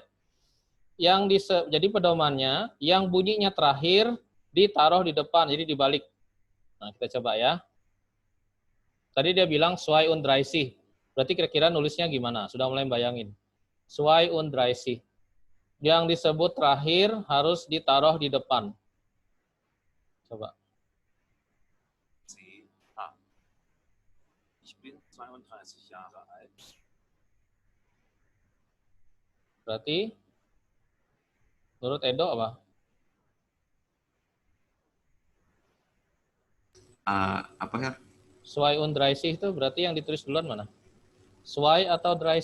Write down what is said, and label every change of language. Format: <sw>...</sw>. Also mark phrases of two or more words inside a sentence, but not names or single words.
<id>Jadi pedomannya yang bunyinya terakhir ditaruh di depan, jadi dibalik. Nah, kita coba ya. Tadi dia bilang 32. Berarti kira-kira nulisnya gimana? Sudah mulai bayangin. 32. Yang disebut terakhir harus ditaruh di depan. Coba.</id> <de>C H. Ich bin 32 Jahre alt.</de> <id>Berarti menurut Edo apa? Apa ya? 32 itu berarti yang ditulis duluan mana? Zwei atau 30?</id>